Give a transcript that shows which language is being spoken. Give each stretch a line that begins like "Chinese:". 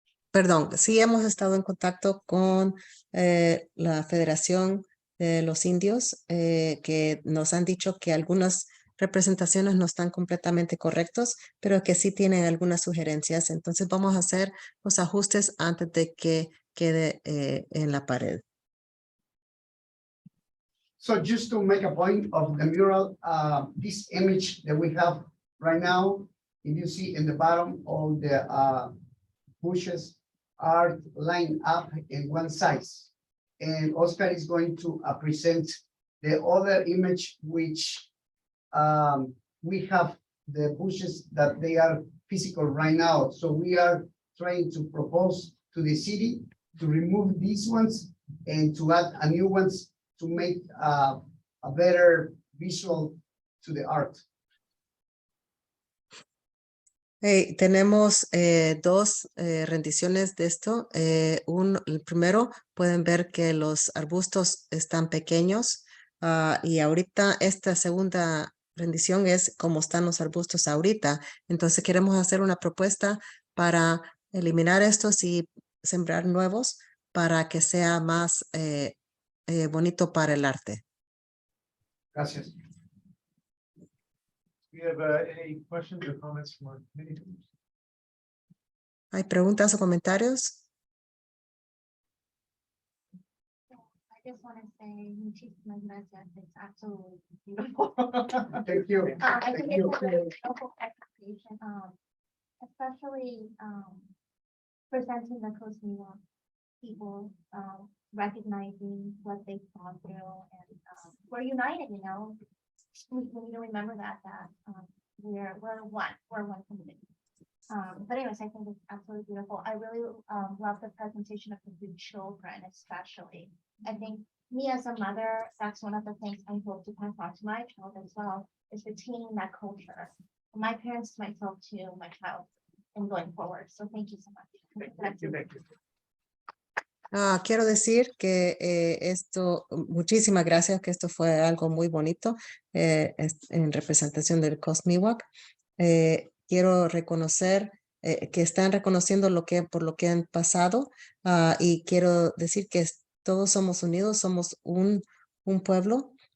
Spanish: Perdón, sí hemos estado en contacto con la Federación de los Indios, que nos han dicho que algunas representaciones no están completamente correctos, pero que sí tienen algunas sugerencias. Entonces vamos a hacer los ajustes antes de que quede en la pared.
English: So just to make a point of the mural, this image that we have right now, if you see in the bottom, all the bushes are lined up in one size. And Oscar is going to present the other image, which we have the bushes that they are physical right now. So we are trying to propose to the city to remove these ones and to add a new ones to make a better visual to the art.
Spanish: Tenemos dos rendiciones de esto. El primero, pueden ver que los arbustos están pequeños y ahorita esta segunda rendición es como están los arbustos ahorita. Entonces queremos hacer una propuesta para eliminar estos y sembrar nuevos para que sea más bonito para el arte. Gracias.
English: We have any questions or comments from our committee?
Spanish: ¿Hay preguntas o comentarios?
English: I just want to say
Spanish: muchísimas gracias.
English: It's absolutely beautiful. Thank you. I Thank think you. it's a really beautiful execution, especially presenting the Coast Miwok people, recognizing what they saw through, and we're united. You know, we need to remember that we're one community. But anyways, I think it's absolutely beautiful. I really love the presentation of the children, especially. I think me as a mother, that's one of the things I hope to pass on to my child as well, is retaining that culture. My parents, myself too, my child, and going forward. So thank you so much. Thank you.
Spanish: Quiero decir que muchísimas gracias, que esto fue algo muy bonito en representación del Coast Miwok. Quiero reconocer que están reconociendo por lo que han pasado, y quiero decir que todos somos unidos, somos un pueblo.